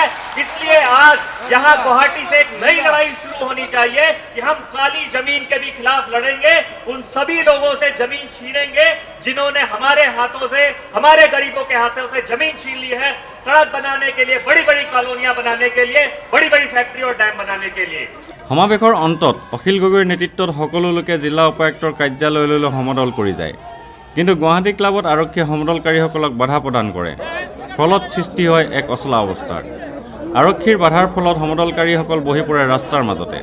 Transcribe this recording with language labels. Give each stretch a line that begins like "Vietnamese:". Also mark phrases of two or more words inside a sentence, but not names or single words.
Hindi: इसलिए आज यहाँ गुवाहाटी से एक नई लड़ाई शुरू होनी चाहिए कि हम काली जमीन के भी खिलाफ लड़ेंगे, उन सभी लोगों से जमीन छीनेंगे जिन्होंने हमारे हाथों से, हमारे गरीबों के हाथों से जमीन छीन ली है, सड़क बनाने के लिए, बड़ी बड़ी कॉलोनियां बनाने के लिए, बड़ी बड़ी फैक्ट्री और डैम बनाने के लिए।
Assamese: সমাৱেশৰ অন্তত অখিল গগৈৰ নেতৃত্বত সকলো লোকে জিলা উপায়ুক্তৰ কাৰ্যালয়লৈ সমদল কৰি যায়। কিন্তু গুৱাহাটী ক্লাবত আৰক্ষীয়ে সমদলকাৰীসকলক বাধা প্ৰদান কৰে। ফলত সৃষ্টি হয় এক অচলা অৱস্থাৰ। আৰক্ষীৰ বাধাৰ ফলত সমদলকাৰীসকল বহি পৰে ৰাস্তাৰ মাজতে।